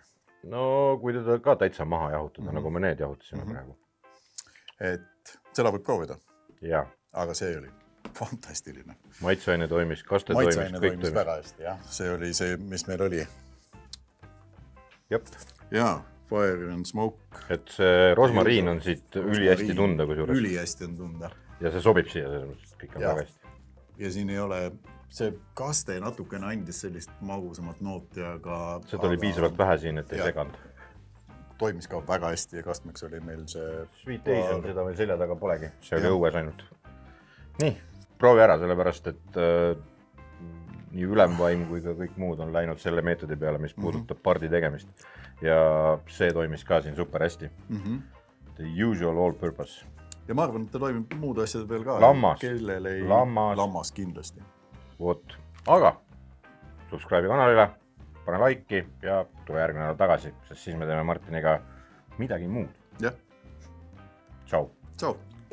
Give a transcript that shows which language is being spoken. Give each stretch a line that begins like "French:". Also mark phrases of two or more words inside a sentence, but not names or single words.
Estonian: No kui teda ka täitsa maha jahutada, nagu me need jahutasime praegu. Et seda võib proovida. Ja. Aga see oli fantastiline. Maitseaine toimis, kaste toimis, kõik toimis. Väga hästi, jah. See oli see, mis meil oli. Jep. Jaa,
English: fire and smoke.
Estonian: Et see rosmariin on siit ülihästi tunda, kui suures. Ülihästi on tunda. Ja see sobib siia, kõik on väga hästi. Ja siin ei ole, see kaste natukene andis sellist magusamat nooti, aga... Seda oli piisavalt vähe siin, et ei seganud. Toimis ka väga hästi ja kastmeks oli meil see... Sweet Asian, seda meil selja taga polegi. See oli õues ainult. Nii, proovi ära, sellepärast, et nii ülemvaim kui ka kõik muud on läinud selle meetodi peale, mis puudutab pardi tegemist. Ja see toimis ka siin super hästi.
English: The usual all purpose.
Estonian: Ja ma arvan, et ta toimib muud asjad veel ka. Lammas. Kellel ei... Lammas kindlasti. Vot. Aga subscribe kanalile, pane like'i ja tule järgmine nädal tagasi, sest siis me teeme Martiniga midagi muud. Jah. Tšau. Tšau.